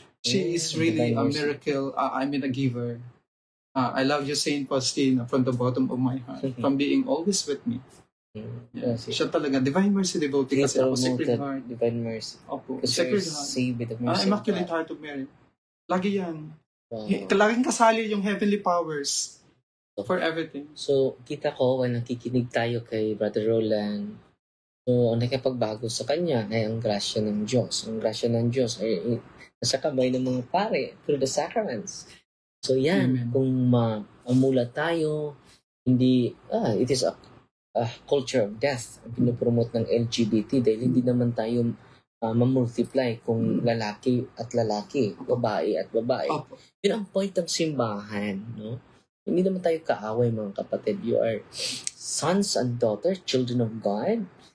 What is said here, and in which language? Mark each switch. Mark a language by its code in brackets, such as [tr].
[en] She is really a miracle. A giver. I love you, Saint Faustina, from the bottom of my heart. From being always with me. [tl] Siya talaga. Divine Mercy devotee kasi ako. Sacred Heart. Divine Mercy. Opo. Kasi Sacred Heart. [en] saved with the mercy. [tl] Immaculate Heart of Mary. Lagi yan. Laging kasali yung [en] heavenly powers for everything. [tl] So, kita ko, when nakikinig tayo kay Brother Roland, so, ang nakapagbago sa kanya ay ang grasya ng Diyos. Ang grasya ng Diyos ay nasa kamay ng mga pare through the sacraments. So, yan. Amen. Kung mamulat tayo, [en] it is a culture of death [tl] ang pinopromote ng LGBT dahil hindi naman tayo mamultiply kung lalaki at lalaki, babae at babae. Opo. Yun ang point ng simbahan, no? Hindi naman tayo kaaway, mga kapatid. [en] You are sons and daughters, children of God.